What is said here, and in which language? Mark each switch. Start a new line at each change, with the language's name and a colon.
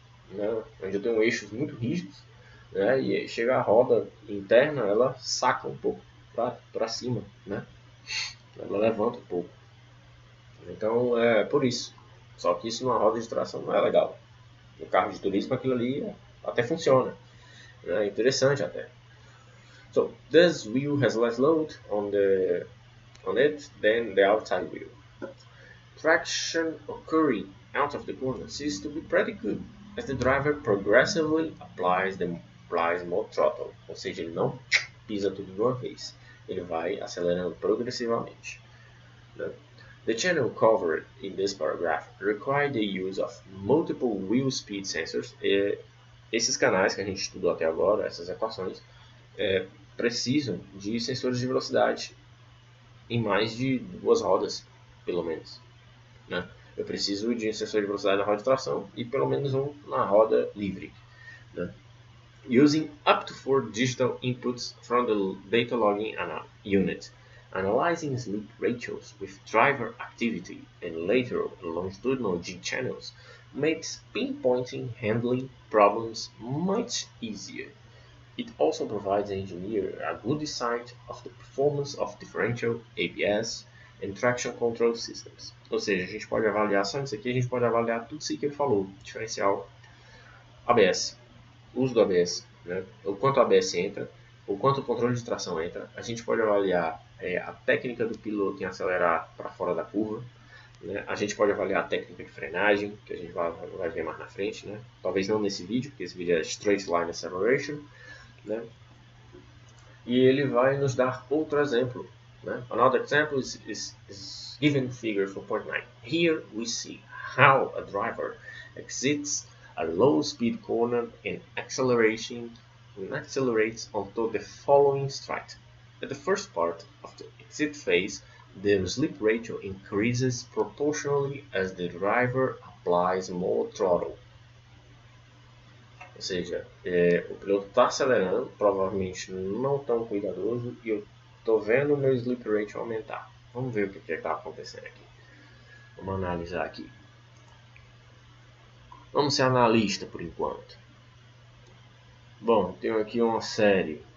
Portuguese: Né, onde eu tenho eixos muito rígidos, né, e chega a roda interna, ela saca um pouco para cima, né, ela levanta um pouco. Então é por isso. Só que isso numa roda de tração não é legal. No carro de turismo aquilo ali até funciona, é interessante até.
English: So this wheel has less load on it than the outside wheel. Traction occurring out of the corner seems to be pretty good, as the driver progressively applies more throttle,
Portuguese: ou seja, ele não pisa tudo de uma vez, ele vai acelerando progressivamente.
English: The channel covered in this paragraph require the use of multiple wheel speed sensors.
Portuguese: Esses canais que a gente estudou até agora, essas equações, precisam de sensores de velocidade em mais de duas rodas, pelo menos. Né? Eu preciso de um sensor de velocidade na roda de tração e pelo menos um na roda livre. Né?
English: Using up to 4 digital inputs from the data logging unit, analyzing slip ratios with driver activity and lateral and longitudinal G channels makes pinpointing handling problems much easier. It also provides the engineer a good insight of the performance of differential, ABS, and traction control systems.
Portuguese: Ou seja, a gente pode avaliar só isso aqui, a gente pode avaliar tudo isso que ele falou, diferencial, ABS, uso do ABS, né? O quanto o ABS entra, o quanto o controle de tração entra. A gente pode avaliar a técnica do piloto em acelerar para fora da curva. Né? A gente pode avaliar a técnica de frenagem, que a gente vai ver mais na frente. Né? Talvez não nesse vídeo, porque esse vídeo é Straight Line Acceleration. Né? E ele vai nos dar outro exemplo.
English: Né? Another example is given figure 4.9. Here we see how a driver exits a low speed corner and accelerates onto the following stride. At the first part of the exit phase, the slip ratio increases proportionally as the driver applies more throttle.
Portuguese: Ou seja, o piloto está acelerando, provavelmente não tão cuidadoso, e eu estou vendo o meu slip ratio aumentar. Vamos ver o que está acontecendo aqui. Vamos analisar aqui. Vamos ser analista por enquanto. Bom, tenho aqui uma série.